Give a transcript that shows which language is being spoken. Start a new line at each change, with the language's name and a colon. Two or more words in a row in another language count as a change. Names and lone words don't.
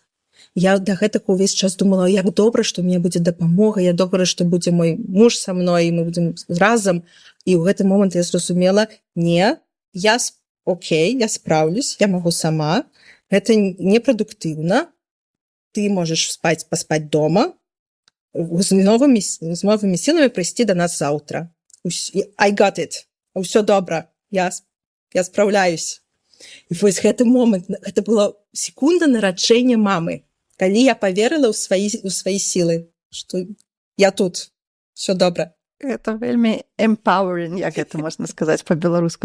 Belarusian: Я да гэтага ўвесь час думала, як добра, што мне будзе дапамога, я добра, што будзе мой муж са мной, і мы будзем разам. І ў гэты момант я зразумела, не, я спраўлюсь, я магу сама, гэта непрадуктыўна, ты можаш паспаць дома, з новымі сіламі прыйсці да нас заўтра.
English: I got it.
Belarusian: Усё добра, я спраўляюсь. І вось гэты момант, гэта была секунда нараджэння мамы, калі я паверыла ў свае сілы, што я тут, всё добра. Гэта вельмі empowering, як гэта можна сказаць па-беларуску.